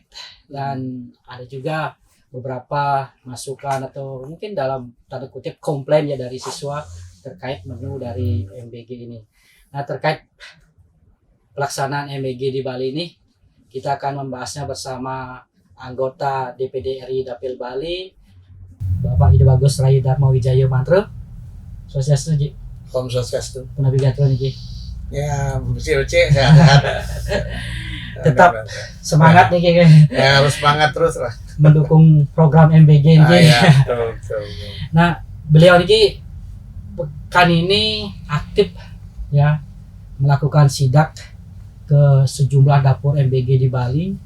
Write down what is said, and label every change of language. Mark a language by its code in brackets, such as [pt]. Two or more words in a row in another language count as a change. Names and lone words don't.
[id] Dan ada juga beberapa masukan atau mungkin dalam tanda kutip komplain ya dari siswa terkait menu dari MBG ini. Nah, terkait pelaksanaan MBG di Bali ini kita akan membahasnya bersama anggota DPD RI Dapil Bali, Bapak Ide Bagus Rai Dharma Wijaya Mantra. Swastiastu Ji. Om Swastiastu. Penabigatur nih Ji. Ya, bersih-bersih, sehat. Tetap semangat nih kayaknya. Ya, harus semangat terus lah. Mendukung program MBG ini. Nah, beliau ini pekan ini aktif ya melakukan sidak ke sejumlah dapur MBG di Bali.